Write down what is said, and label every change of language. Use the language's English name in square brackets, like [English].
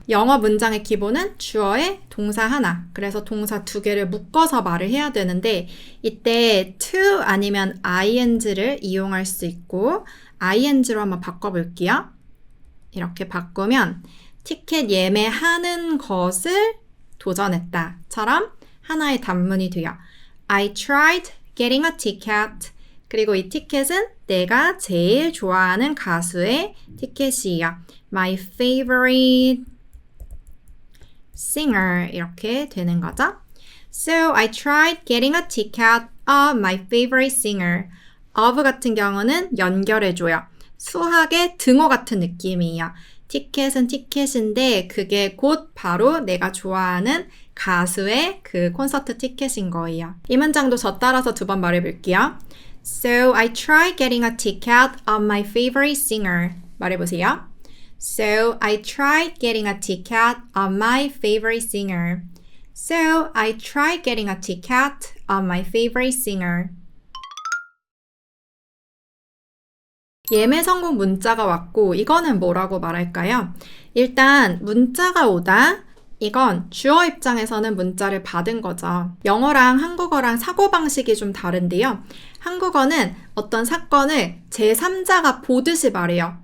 [Korean] 영어 문장의 기본은 주어에 동사 하나, 그래서 동사 두 개를 묶어서 말을 해야 되는데 이때 to 아니면 ing를 이용할 수 있고 ing로 한번 바꿔볼게요. 이렇게 바꾸면 티켓 예매하는 것을 도전했다처럼 하나의 단문이 돼요. [English] I tried getting a ticket. [Korean] 그리고 이 티켓은 내가 제일 좋아하는 가수의 티켓이에요. [English] My favorite singer [Korean] 이렇게 되는 거죠. [English] So I tried getting a ticket of my favorite singer. [Korean] of 같은 경우는 연결해줘요. 수학의 등호 같은 느낌이에요. 티켓은 티켓인데 그게 곧 바로 내가 좋아하는 가수의 그 콘서트 티켓인 거예요. 이 문장도 저 따라서 두 번 말해볼게요. [English] So I tried getting a ticket of my favorite singer. [Korean] 말해보세요. [English] So I tried getting a ticket of my favorite singer. So I tried getting a ticket of my favorite singer. [Korean] 예매 성공 문자가 왔고 이거는 뭐라고 말할까요? 일단 문자가 오다 이건 주어 입장에서는 문자를 받은 거죠. 영어랑 한국어랑 사고방식이 좀 다른데요. 한국어는 어떤 사건을 제3자가 보듯이 말해요.